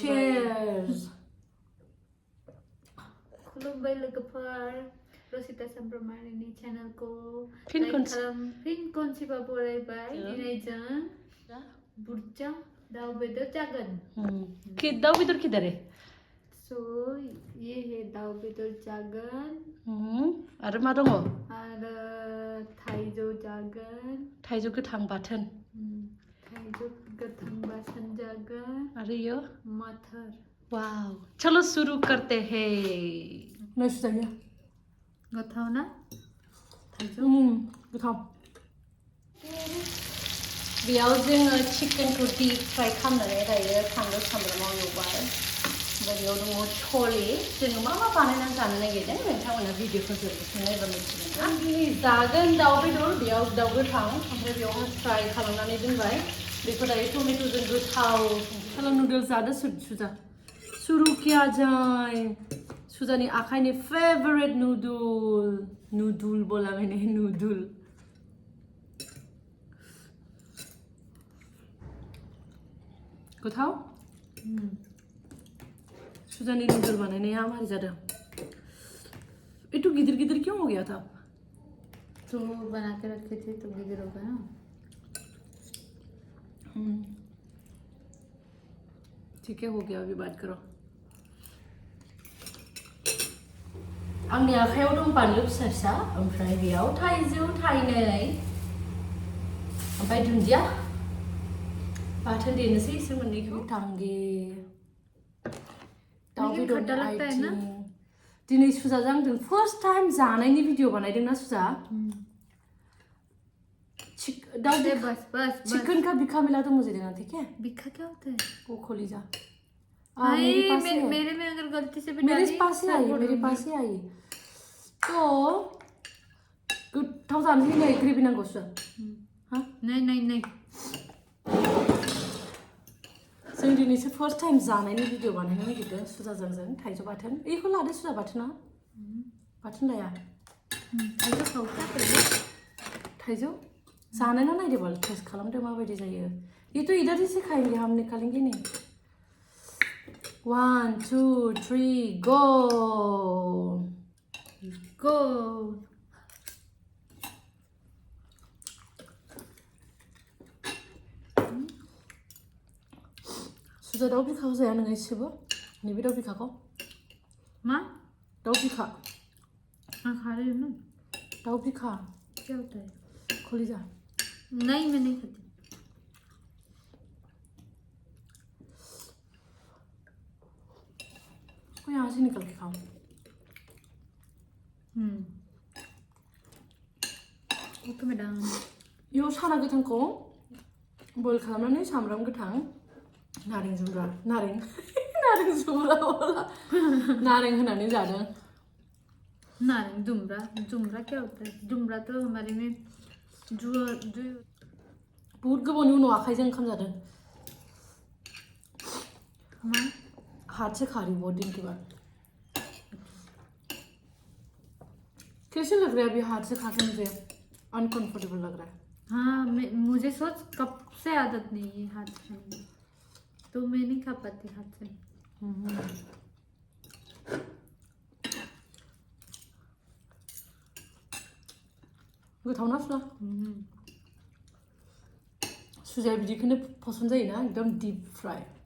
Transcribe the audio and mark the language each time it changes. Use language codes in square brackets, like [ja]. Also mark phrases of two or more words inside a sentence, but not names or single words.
[en] Cheers. [brx] खुलुमबाय लोगोफोर. रसिता सामब्रामारिनि चेनेलखौ फिन खनसेबा बरायबाय. दिनै जों बुरजा दाउ बेदर जागोन. [hi] दाउ बेदर किधर है? [brx] So [hi] ये है [brx] दाउ बेदर जागोन. आरो मा दङ? आरो थाइजौ जागोन. थाइजौ गोथां बाथोन. थाइजौ गोथां बाथोन जागोन. आरो यो मटर. वाव. [hi] चलो शुरू करते हैं. मैं सुजाया. [brx] गोथाव ना? थाइजौ. गोथाव. बेयाव जोङो चिकेनखौ [en] deep fry [brx] खालामनानै दायो फानलु सामब्रामाव एवबाय. ओमफ्राय बेयाव दङ छोले. जोङो मा मा बानायनानै जानो नागिरदों नोंथांमोना भिडिअखौ जोबजासिम नायबा मिथिगोन. आं दिनै जागोन दाउ बेदर. बेयाव दाउ गोथां ओमफ्राय बेयावहाय फ्राई खालामनानै दोनबाय. बेखौ दायो टमेट'जों गोथाव. चलो नूडल्स जादो सुजा. [hi] शुरू किया जाए. [brx] सुजानी आखाइनि [en] favorite noodle [hi] बोला मैंने [brx] नूडल. गोथाव. सुजानी नूडल बनाने मारी जादों. [hi] ये तो गिदर गिदर क्यों हो गया था? तो बना के रखे थे तो गिदर हो गया ना. ठीक है हो गया. अभी बात करो. [brx] आंनि आखायाव दं बानलु फिसा फिसा ओमफ्राय बेयाव थाइजौ थाइनै ओमफ्राय दुन्दिया बाथोन देनोसै इसोर मोननैखौ. टांगे दाउ बेदरनि आइथिं. दिनै सुजाजों आंजों [en] first time [brx] जानायनि भिडिअ बानायदोंना सुजा. [hi] चिकन का बिखा मिला तो मुझे देना ठीक है. बिखा क्या होता है? वो खोलीजा. मेरे में अगर गलती से भी मेरे पास ही आई तो [brx] गोथाव जानो लुगैनाय ग्रेभि नांगौ सुजा. [hi] नहीं [brx] जों दिनैसो [en] first time [brx] जानायनि भिडिअ बानायनो नागिरदों सुजाजों जों. थाइजौ बाथोन. बेखौ लादो सुजा बाथोना. बाथोन लाया. थाइजौ खावता. थाइजौ जानायना नायदो बाल. टेस्ट खालामदो माबायदि जायो. [hi] ये तो इधर ही से खाएंगे हम निकालेंगे नहीं. [en] 1 2 3 go. [brx] सुजा दाउ बिखाखौ जाया नोङो एसेबो? नैबे दाउ बिखाखौ? मा? दाउ बिखा. [hi] हाँ खा रही हूँ ना. [brx] दाउ बिखा. [hi] क्या होता है? खोलीजा. नहीं मैं नहीं खाती. को यहाँ से निकल के खाओ. itu medang. [brx] यो साना गोथांखौ बयल खालामनानै सामब्राम गोथां नारें जुमब्रा नारें होनानै जादों. नारें जुमब्रा [hi] क्या होता है? जुमब्रा तो हमारे में जो [brx] बहुत गोबावनि उनाव आखाइजों ओंखाम जादों. [hi] हाथ से खा रही बहुत दिन के बाद. कैसे लग रहा है अभी हाथ से खा के? मुझे अनकंफर्टेबल लग रहा है. हाँ मुझे सोच कब से आदत नहीं है हाथ से. तो मैं नहीं खा पाती हाथ से. [brx] गोथाव ना सुजा? सुजाया बिदिखौनो पसन्द जायोना एकदम [en] deep fry.